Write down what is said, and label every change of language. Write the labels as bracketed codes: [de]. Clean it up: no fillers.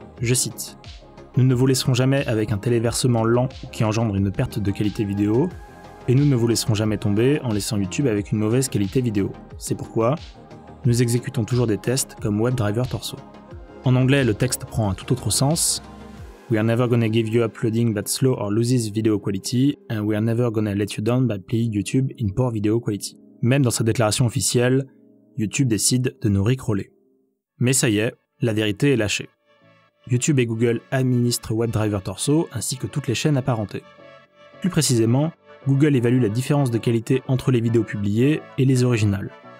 [fr] Je cite : « Nous ne vous laisserons jamais avec un téléversement lent qui engendre une perte de qualité vidéo, et nous ne vous laisserons jamais tomber en laissant YouTube avec une mauvaise qualité vidéo. C'est pourquoi nous exécutons toujours des tests comme WebDriver Torso. » En anglais, le texte prend un tout autre sens. [en] We are never gonna give you uploading that slow or loses video quality, and we are never gonna let you down by playing YouTube in poor video quality. [fr] Même dans sa déclaration officielle, YouTube décide de nous rickroller. Mais ça y est, la vérité est lâchée. YouTube et Google administrent WebDriver Torso ainsi que toutes les chaînes apparentées. Plus précisément, Google évalue la différence de qualité entre les vidéos publiées et les originales.